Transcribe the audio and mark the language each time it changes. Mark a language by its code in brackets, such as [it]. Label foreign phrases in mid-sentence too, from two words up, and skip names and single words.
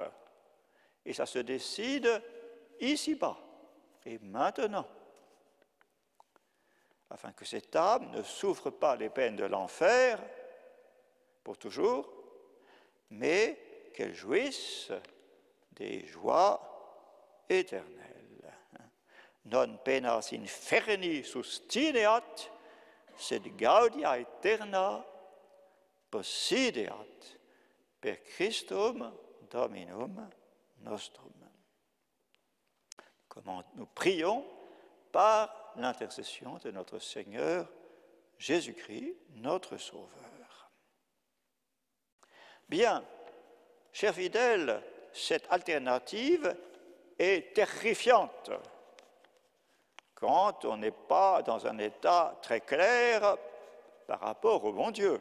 [fr] Et ça se décide ici-bas et maintenant, afin que cette âme ne souffre pas les peines de l'enfer pour toujours, mais qu'elle jouisse des joies éternelles. [la] Non penas inferni sustineat, sed gaudia aeterna possideat per Christum Dominum nostrum. [fr] Comment nous prions par l'intercession de notre Seigneur Jésus-Christ, notre Sauveur. Bien, chers fidèles, cette alternative est terrifiante quand on n'est pas dans un état très clair par rapport au bon Dieu.